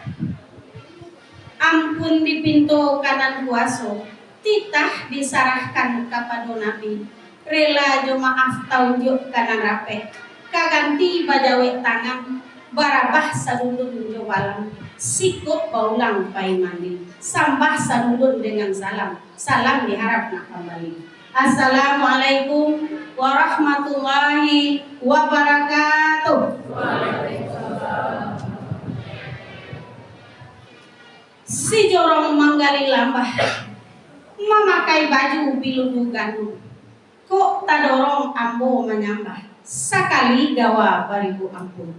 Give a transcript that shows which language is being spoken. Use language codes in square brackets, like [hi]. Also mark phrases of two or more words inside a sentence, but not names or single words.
[min] Ampun di pintu kanan kuaso, titah disarahkan kepada Nabi, rela jo maaf taunjuk kanan rape, kaganti bajawe tangan, barabah sadulun jo balang, sikut baulang pai mandi, sambah sadulun dengan salam, salam diharap nak kembali. [ar] السلام عليكم ورحمة الله وبركاته. [min] Si jorong manggali lambah, memakai baju biludu gandum, kok tadorong ambo menyambah, sakali gawa baribu ampun.